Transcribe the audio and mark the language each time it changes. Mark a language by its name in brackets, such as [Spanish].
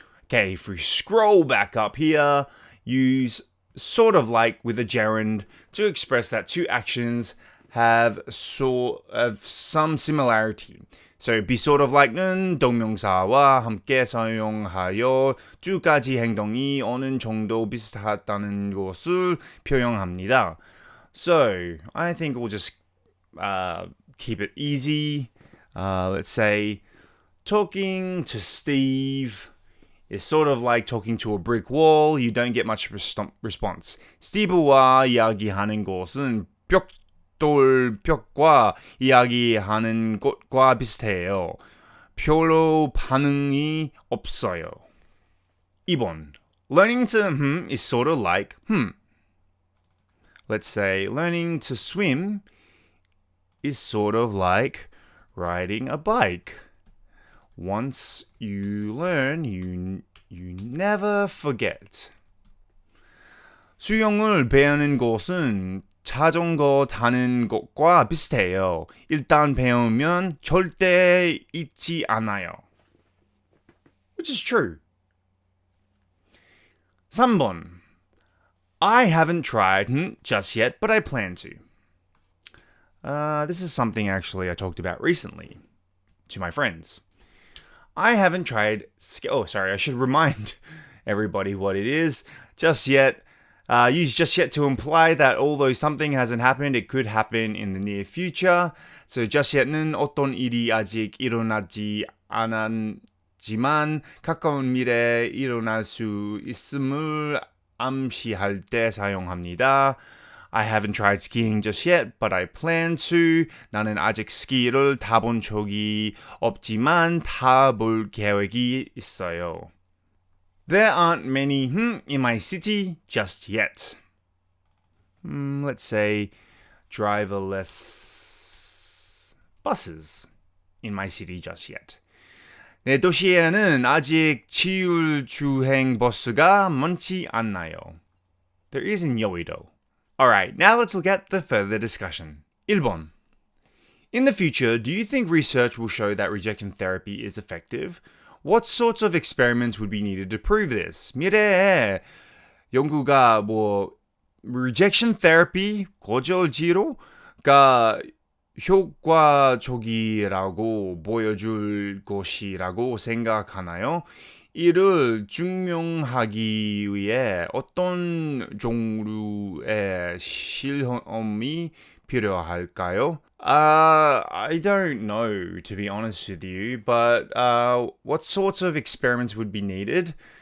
[English] Okay, if we scroll back up here, use sort of like with a gerund to express that two actions have some similarity. So be sort of like [Korean] 는 동명사와 함께 사용하여 두 가지 행동이 어느 정도 비슷하다는 것을 표현합니다. [English] So I think we'll just keep it easy. Let's say talking to Steve is sort of like talking to a brick wall. You don't get much response. [Korean] 스티브와 이야기하는 것은 벽과 이야기하는 것과 비슷해요. 별로 반응이 없어요. 2번. [English] Learning to is sort of like Let's say learning to swim is sort of like riding a bike. Once you learn, you never forget. [Korean] 수영을 배우는 것은 자전거 타는 것과 비슷해요. 일단 배우면 절대 잊지 않아요. [English] Which is true. [Korean] 3번. [English] I haven't tried just yet, but I plan to. This is something actually I talked about recently. to my friends. I haven't tried... I should remind everybody what it is. Just yet. Use just yet to imply that although something hasn't happened, it could happen in the near future. So just yet [Korean] 는 어떤 일이 아직 일어나지 않았지만 가까운 미래에 일어날 수 있음을 암시할 때 사용합니다. [English] I haven't tried skiing just yet, but I plan to. [Korean] 나는 아직 스키를 타본 적이 없지만 타볼 계획이 있어요. [English] There aren't many in my city just yet. Let's say driverless buses in my city just yet. [Korean] 내 도시에는 아직 지율주행 버스가 많지 않나요. [English] There is in 여의도. Alright, now let's look at the further discussion. [Korean] 1번. [English] In the future, do you think research will show that rejection therapy is effective? What sorts of experiments would be needed to prove this? [Korean] 미래에 연구가 rejection therapy, 거절 치료가 효과적이라고 보여줄 것이라고 생각하나요? 이를 증명하기 위해 어떤 종류의 실험이 필요할까요? [English] I don't know, to be honest with you, but what sorts of experiments would be needed?